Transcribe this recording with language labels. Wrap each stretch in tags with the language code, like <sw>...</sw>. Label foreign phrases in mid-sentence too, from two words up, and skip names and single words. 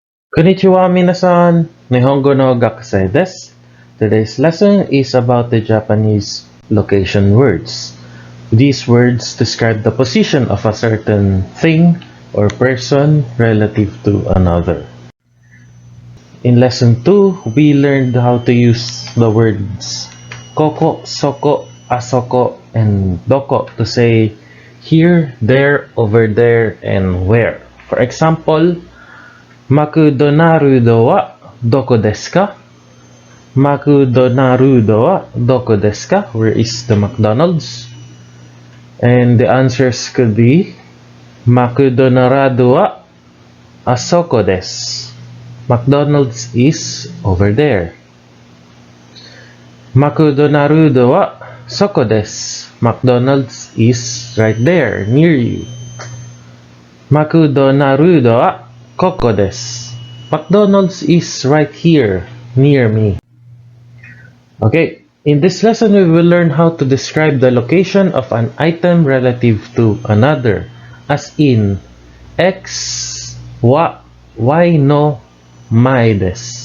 <ja>こんにちは皆さん、日本語の学生です.</ja> <en>Today's lesson is about the Japanese location words. These words describe the position of a certain thing or person relative to another. In lesson 2, we learned how to use the words</en> <ja>ここ、そこ、あそこ,</ja> <en>and doko to say here, there, over there, and where. For example,</en> <ja>マクドナルドはどこですか? マクドナルドはどこですか?</ja> <en>Where is the McDonald's? And the answers could be</en> <ja>マクドナルドはあそこです.</ja> <en>McDonald's is over there.</en> <ja>マクドナルドはそこです.</ja> <en>McDonald's is right there, near you.</en> <ja>マクドナルドはここです.</ja> <en>McDonald's is right here, near me. Okay, in this lesson we will learn how to describe the location of an item relative to another, as in</en> <ja>XはYの前です.</ja>